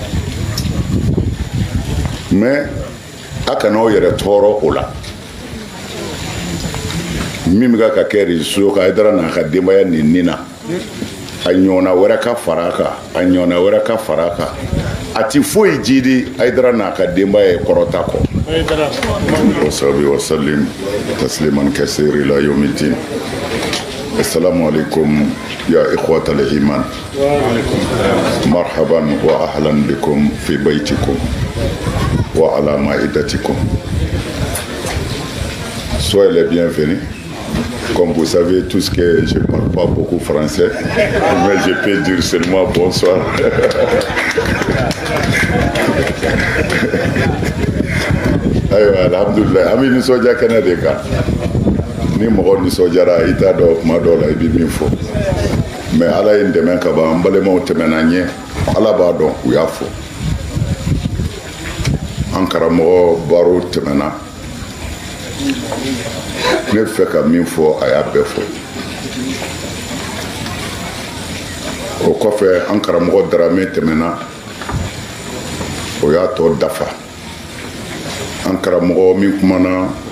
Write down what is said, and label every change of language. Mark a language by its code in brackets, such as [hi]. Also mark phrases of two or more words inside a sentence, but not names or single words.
[bm] mais a kana aw yɛrɛ tɔɔrɔ o la min bɛ ka kɛ réseau kan Haidara n'a ka denbaya nin na a ɲɔgɔnna wɛrɛ ka fara a kan a ɲɔgɔnna wɛrɛ ka fara a kan a ti foyi jidi Haidara n'a ka denbaya ye kɔrɔta kɔ [ar] وصحبه وسلم تسليما كثيرا إلى يوم الدين السلام عليكم يا إخوة الإيمان مرحبا وأهلا بكم في بيتكم وعلى مائدتكم. [fr] Soyez les bienvenus. Comme vous savez tous que je ne parle pas beaucoup français, mais je peux dire seulement bonsoir. [bm] Alhamdulillah, ami nisɔndiya kɛnɛ de kan. Ni mɔgɔ nisɔndiyara i t'a dɔn kuma dɔw la i bɛ min fɔ. Mais Ala ye n dɛmɛ ka ban, n balimaw tɛmɛna ɲɛ, Ala b'a dɔn u y'a fɔ. An karamɔgɔ baro tɛmɛna. Ne fɛ ka min fɔ a y'a bɛɛ fɔ o kɔfɛ an karamɔgɔ Darame tɛmɛna o y'a tɔ dafa an karamɔgɔ min kumana